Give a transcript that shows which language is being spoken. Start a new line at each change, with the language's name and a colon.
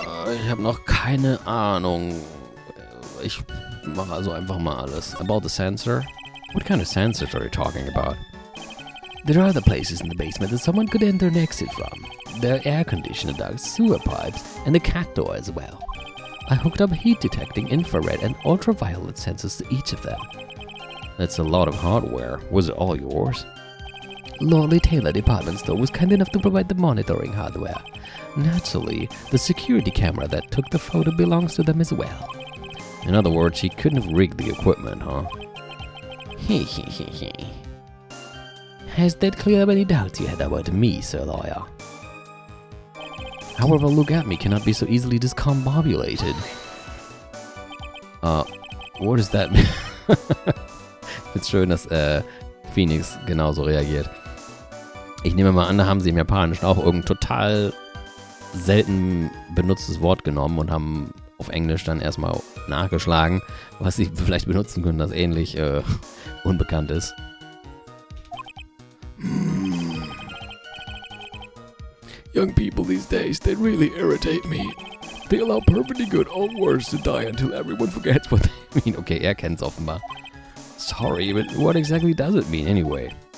German: Ich habe noch keine Ahnung. Ich mache also einfach mal alles.
English: About the sensor? What kind of sensors are you talking about? There are other places in the basement that someone could enter and exit from. There are air conditioner ducts, sewer pipes, and the cat door as well. I hooked up heat detecting, infrared, and ultraviolet sensors to each of them. That's a lot of hardware. Was it all yours? Lordly Taylor department store was kind enough to provide the monitoring hardware. Naturally, the security camera that took the photo belongs to them as well. In other words, he couldn't have rigged the equipment, huh? Has that cleared up any doubts you had about me, Sir Lawyer? However, look at me cannot be so easily discombobulated. What does that mean?
German: Ich find's schön, dass Phoenix genauso reagiert. Ich nehme mal an, da haben sie im Japanischen auch irgendein total selten benutztes Wort genommen und haben auf Englisch dann erstmal nachgeschlagen, was sie vielleicht benutzen können, das ähnlich unbekannt ist.
English: Young people these days, they really irritate me. They allow perfectly good old words to die until everyone forgets what they mean.
German: Okay, er kennt's offenbar.
English: Sorry, but what exactly does it mean anyway?